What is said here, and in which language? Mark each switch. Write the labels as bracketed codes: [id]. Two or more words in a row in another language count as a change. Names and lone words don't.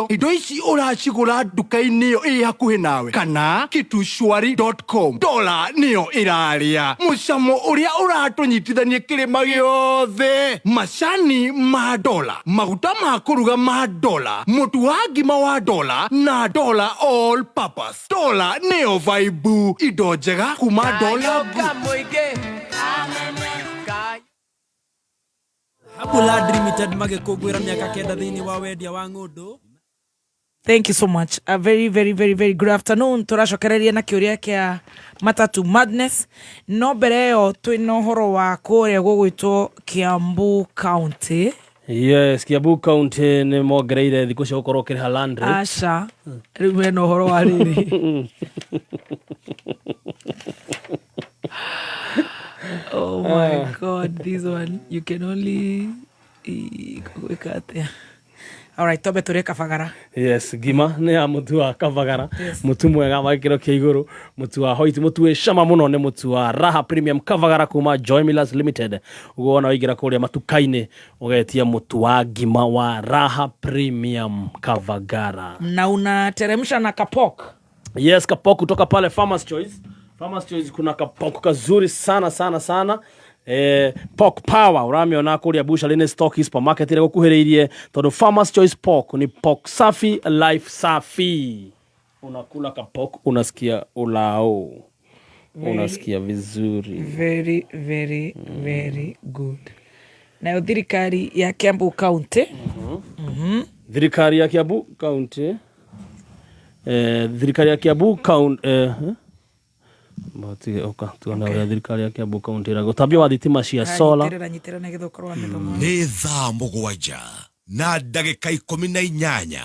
[ki] Indo ici ũracigũra nduka-inĩ ĩyo ĩ hakuhĩ nawe kana kitushwari.com. Dola nĩyo ĩrarĩa mũcamo ũrĩa ũratũnyitithania kĩrĩma gĩothe. Macani ma Dola, maguta ma kũruga ma Dola, mũtu wa ngima wa Dola na Dola [en] all purpose. [ki] Dola nĩyo vaibu, indo njega kuma Dola. Habula Limited magĩkũngũĩra mĩaka 9 thĩinĩ wa wendia wa ng'ũndũ. [en] Thank you so much. A very, very, very, very good afternoon. [ki] Tũracokereria na kĩũria kĩa Matatu Madness. No mbere ĩyo twĩna ũhoro wa kũrĩa gũgwĩtwo Kiambu County. Yes, Kiambu County nĩ mongereire thikũ cia gũkorwo kĩrĩha [en] land rate. [ki] Aca, rĩu hena ũhoro wa rĩrĩ. [en] Oh my God, this one you can only [ki] gwĩka atĩa. Alright, tobe tũrĩ Kabagara. Yes, ngima nĩ ya mũtu wa Kabagara. Mũtu mwega wa gĩkĩro kĩa igũrũ, mũtu wa white, mũtu wĩ cama mũno nĩ mũtu wa Raha Premium Kabagara kuma Joy Millers Limited. Ũgona waingĩra kũrĩa matuka-inĩ ũgetia mũtu wa ngima wa Raha Premium Kabagara. [sw] Na unateremsha na kapok. Yes, kapok kutoka pale Farmers Choice. Farmers Choice kuna kapok kazuri sana. [ki] Pork power uramiona kũrĩa Bushari stock supermarket ile gũkuhĩrĩirie tondũ Farmers Choice Pork ni pork safi, life safi. [sw] Unakula kapok unasikia ulao, unasikia vizuri. [en] Very, very, very good. [ki] Na thirikari ya Kiambu County. Thirikari ya Kiambu County. Thirikari ya Kiambu County. Mati oka tuona thirikari ya Kiambu County na gũtambia wa thitima cia solar. Nĩ thaa mũgwanja na ndagĩka 18